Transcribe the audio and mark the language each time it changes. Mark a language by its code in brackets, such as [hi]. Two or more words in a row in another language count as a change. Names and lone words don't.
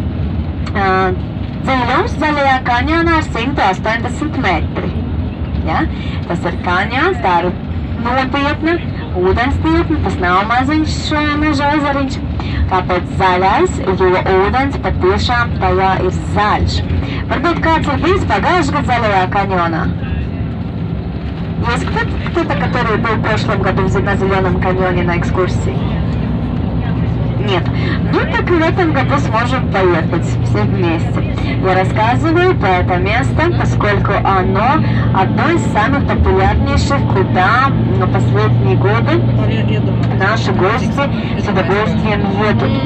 [lv] Dziļums Zaļajā kanjonā ir 180 metri. Ja? Tas ir kanjons, tā ir nopietna ūdens tiltne, tas nav maziņš meža ezeriņš. Tāpēc zaļais, jo ūdens patiešām tajā ir zaļš. Varbūt kāds ir bijis pagājuši gadu Zaļajā каньоне? [ru] Есть кто-то, который был в прошлом году на Зеленом каньоне на экскурсии? Нет. Ну так и в этом году сможем поехать все вместе. Я рассказываю про это место, поскольку оно одно из самых популярнейших, куда на последние годы наши гости с удовольствием едут.